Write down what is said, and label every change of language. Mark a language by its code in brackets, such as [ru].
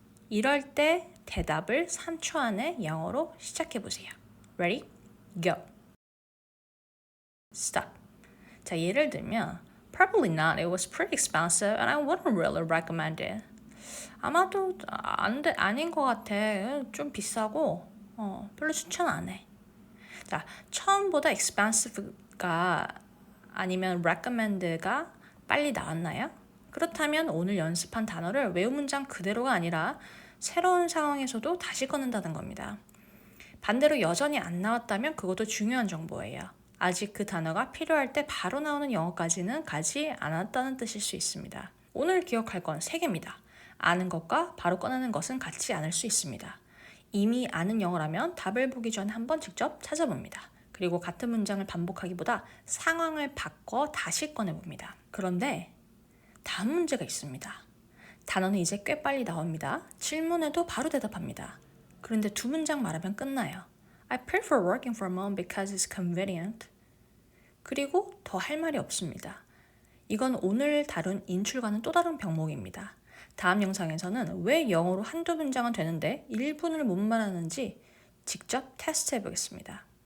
[ko] 이럴 때 대답을 3초 안에 영어로 시작해 보세요. [en] Ready? Go. Stop. [ko] 자, 예를 들면 [en] Probably not. It was pretty expensive and I wouldn't really recommend it. [ko] 아마도 아닌 것 같아. 좀 비싸고 별로 추천 안 해. 자, 처음보다 expensive가 아니면 recommend가 빨리 나왔나요? 그렇다면 오늘 연습한 단어를 외운 문장 그대로가 아니라 새로운 상황에서도 다시 꺼낸다는 겁니다. 반대로 여전히 안 나왔다면 그것도 중요한 정보예요. 아직 그 단어가 필요할 때 바로 나오는 영어까지는 가지 않았다는 뜻일 수 있습니다. 오늘 기억할 건 3개입니다. 아는 것과 바로 꺼내는 것은 같지 않을 수 있습니다. 이미 아는 영어라면 답을 보기 전에 한번 직접 찾아봅니다. 그리고 같은 문장을 반복하기보다 상황을 바꿔 다시 꺼내봅니다. 그런데 다음 문제가 있습니다. 단어는 이제 꽤 빨리 나옵니다. 질문에도 바로 대답합니다. 그런데 2문장 말하면 끝나요. [en] I prefer working from home because it's convenient. [ko] 그리고 더 할 말이 없습니다. 이건 오늘 다룬 인출과는 또 다른 병목입니다. 다음 영상에서는 왜 영어로 한두 문장은 되는데 1분을 못 말하는지 직접 테스트 해보겠습니다.